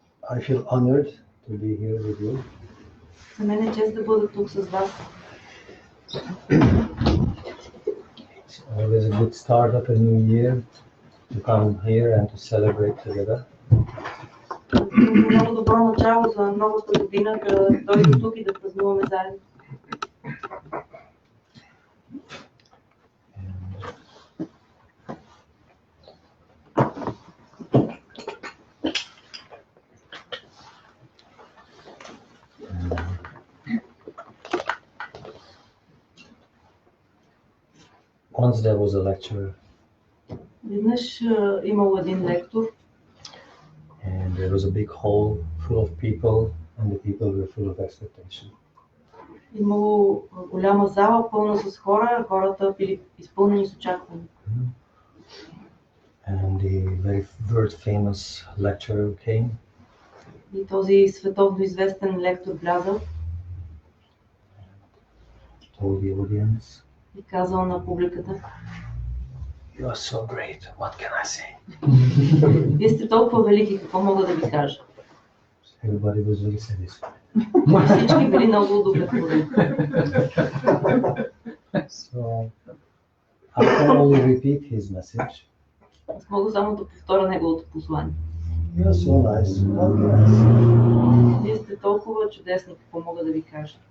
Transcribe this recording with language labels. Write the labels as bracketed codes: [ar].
[en] I feel honored to be here with you. [bg] За мен е чест да бъда тук с вас. [en] It's always a good start of a new year to come here and to celebrate together. [bg] Много добро начало за новата година, да дойдем тук и да празнуваме заедно. [en] Once there was a lecturer. [bg] Веднъж имало един лектор. [en] And there was a big hall full of people, and the people were full of expectation. [bg] Имало голяма зала, пълна с хора, хората били изпълнени с очакване. [en] And the very world famous lecturer came. [bg] И този световно известен лектор влязъл. [en] Told the audience. [bg] И казал на публиката: [en] You are so great. What can I say? [bg] Вие сте толкова велики, какво мога да ви кажа? [en] Everybody was very satisfied. [bg] Всички били много удовлетворени. [en] So I can only repeat his message. [bg] Аз мога само да повторя неговото послание. [en] You are so nice. What can I say? [bg] Вие сте толкова чудесни, какво мога да ви кажа?